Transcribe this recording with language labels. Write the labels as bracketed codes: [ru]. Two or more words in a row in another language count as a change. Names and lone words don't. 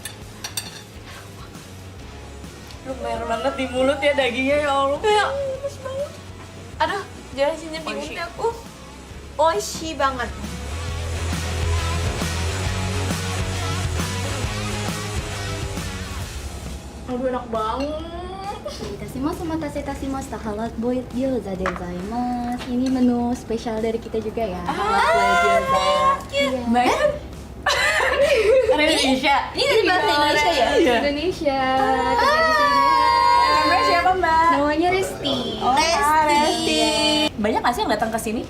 [id] Lumer banget di mulut ya dagingnya, ya Allah. Ya, lemes banget. Aduh, jelasinnya bingung Oishi. deh aku. Oishi banget. Aduh, enak banget. [ja] いたします。お待たせいたしました。ハラボイ餃子でございます。 [id] Ini menu spesial dari kita juga ya. Halal gyoza. Iya. Banget. Orang Indonesia. Ini dari bahasa Indonesia ya? Indonesia. Kerja di sini. Namanya siapa, Mbak? Namanya Resti. Resti. Banyak nggak sih yang datang ke sini?